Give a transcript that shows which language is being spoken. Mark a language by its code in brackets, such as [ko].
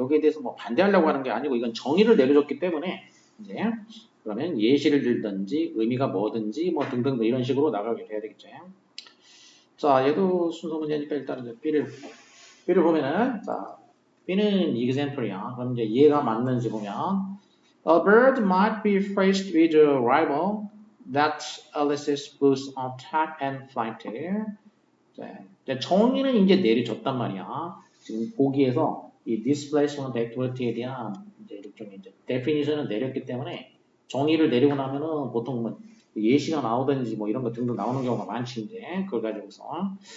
[ko] 여기에 대해서 뭐 반대하려고 하는 게 아니고 이건 정의를 내려줬기 때문에 이제 그러면 예시를 들든지 의미가 뭐든지 뭐 등등 이런 식으로 나가게 돼야 되겠죠. 자, 얘도 순서 문제니까 일단 이제 B를 보면은, 자, B는 example이야. 그럼 이제 얘가 맞는지 보면 [en] A bird might be faced with a rival that elicits boosts on attack and flight. [ko] 자, 정의는 이제 내려줬단 말이야. 지금 보기에서 이 displacement activity에 대한 이제 일종의 이제 definition을 내렸기 때문에 정의를 내리고 나면은 보통 뭐 예시가 나오든지 뭐 이런 거 등등 나오는 경우가 많지 이제 그걸 가지고서.